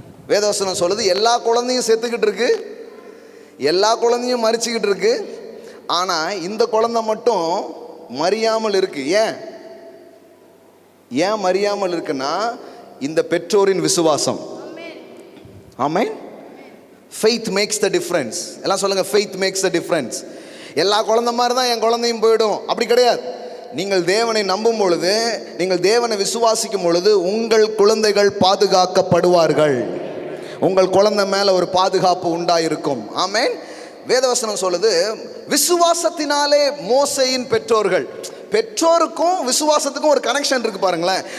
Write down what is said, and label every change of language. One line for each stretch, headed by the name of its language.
Tamil: வேதவசனம் சொல்லுது, எல்லா குழந்தையும் செத்துக்கிட்டு இருக்கு, எல்லா குழந்தையும் மறிச்சுக்கிட்டு இருக்கு. ஆனால் இந்த குழந்தை மட்டும் மறியாமல் இருக்கு. ஏன் மறியாமல் இருக்குன்னா, இந்த பெற்றோரின் விசுவாசம். ஆமென்.
English: faith makes the difference.
Tamil: எல்லாம் சொல்லுங்க,
English: faith makes the difference.
Tamil: எல்லா குழந்தை மாதிரி தான் என் குழந்தையும் போயிடும் அப்படி கிடையாது. நீங்கள் தேவனை நம்பும் பொழுது, நீங்கள் தேவனை விசுவாசிக்கும் பொழுது உங்கள் குழந்தைகள் பாதுகாக்கப்படுவார்கள். உங்கள் குழந்தை மேலே ஒரு பாதுகாப்பு உண்டாயிருக்கும். ஆமென். வேதவசனம் சொல்லுது, விசுவாசத்தினாலே மோசையின் பெற்றோருக்கும் விசுவாசத்துக்கும் ஒரு கனெக்ஷன் இருக்கு பாருங்களேன்.